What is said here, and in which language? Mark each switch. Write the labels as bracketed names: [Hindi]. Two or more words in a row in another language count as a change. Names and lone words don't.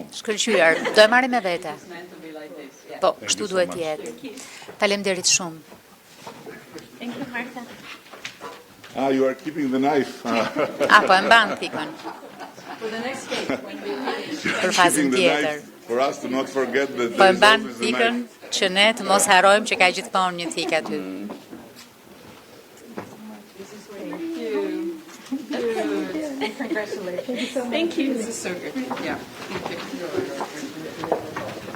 [Albanian] Shkëlqyer, do e marrim me vete. Po, kështu duhet të jetë. Faleminderit shumë. [English] Thank you, Marta. You are keeping the knife. [Albanian] Po e mban pikën. [English] For the next case, when we [Albanian] Për fazën tjetër. [English] For us to not forget that [Albanian] Po e [English] there is [Albanian] mban [English] always a [Albanian] pikën [English] knife. [Albanian] që ne të mos harrojmë që ka gjithmonë një thikë aty. [English] congratulations. Thank you. This is so good. Yeah. Thank you.